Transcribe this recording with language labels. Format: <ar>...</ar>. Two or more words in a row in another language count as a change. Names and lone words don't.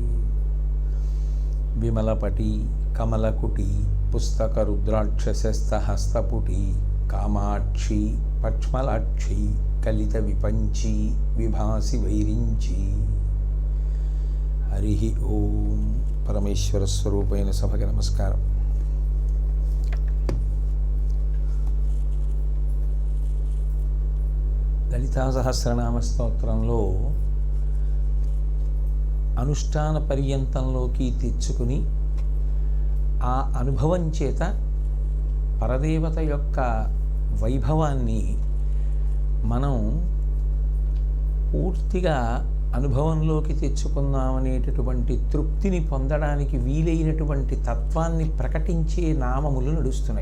<sa>विमलपटी कमलकुटी पुस्तकरुद्राक्षसहस्तपुटी कामाक्षी पक्ष्मलाक्षी कलितविपञ्ची विभासि वैरिञ्ची। हरि ओं।</sa> <te>పరమేశ్వర స్వరూపైన సభకి నమస్కారం। లలితా సహస్రనామ స్తోత్రంలో అనుష్ఠాన పర్యంతంలోకి తెచ్చుకుని ఆ అనుభవం చేత పరదేవత యొక్క వైభవాన్ని మనం పూర్తిగా అనుభవంలోకి తెచ్చుకున్నామనేటటువంటి తృప్తిని పొందడానికి వీలైనటువంటి తత్వాన్ని ప్రకటించే నామములు నడుస్తున్నాయి.</te>